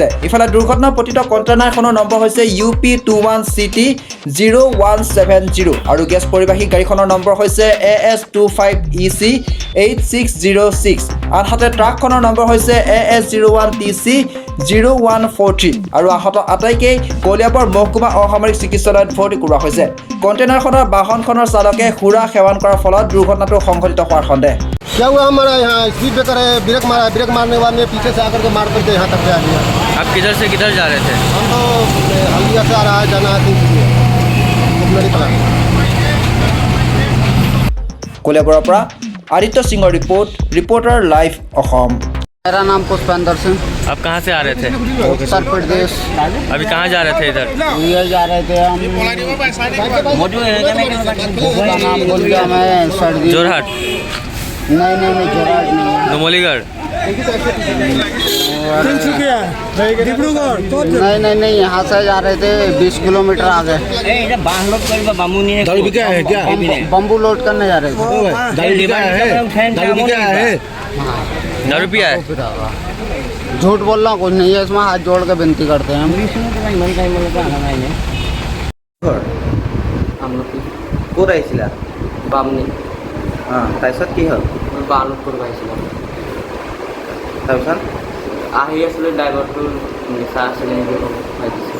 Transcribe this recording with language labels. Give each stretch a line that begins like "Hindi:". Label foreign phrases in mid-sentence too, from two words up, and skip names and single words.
Assamese: ইফালে দুৰ্ঘটনাৰ পতিত কণ্টেইনাৰখনৰ নম্বৰ হৈছে UP21CT0170 আৰু গেছ পৰিবাহী গাড়ীখনৰ নম্বৰ হৈছে AS25EC8606। আনহাতে ট্ৰাকখনৰ নম্বৰ হৈছে AS01TC0143 আৰু আহত আটাইকেই কলিয়াবৰ মহকুমা অসামৰিক চিকিৎসালয়ত ভৰ্তি কৰোৱা হৈছে। কণ্টেইনাৰখনৰ বাহনখনৰ চালকে সুৰা সেৱন কৰাৰ ফলত দুৰ্ঘটনাটো সংঘটিত হোৱাৰ সন্দেহ।
Hindi: क्या हुआ हमारा यहाँ स्पीड ब्रेकर है, ब्रेक मारा, ब्रेक मारने के बाद में पीछे से आकर के मार करके यहाँ तक आ गया। आप किधर से किधर जा रहे थे? हम तो हल्दिया से आ रहा है, जाना है 3
Assamese: কলিয়াবৰৰ পৰা আদিত্য সিঙৰ रिपोर्टर लाइव অসম।
Hindi: मेरा नाम पुष्पेंद्र सिंह, आप कहाँ से आ रहे थे? उत्तर प्रदेश। अभी कहाँ जा रहे थे इधर? ये जा रहे थे हम, उसका नाम भूल गया मैं, सर्दी। जोरहाट, नहीं जोरहाट नहीं। नुमलीगढ़। नहीं यहाँ से जा रहे थे 20 किलोमीटर आगे। बम्बू लोड करने जा रहे थे। दारू पिया है? झूठ बोल रहा हूँ, कुछ नहीं है इसमें, हाथ जोड़ के विनती करते हैं हम।
Assamese: ক'ত আহিছিলা? बामनी তাৰপিছত কি হ'ল? বালুপুৰ পাইছিলোঁ। তাৰপিছত আহি আছিলোঁ, ড্ৰাইভাৰটো নিচা আছিলে নেকি খাই দিছোঁ।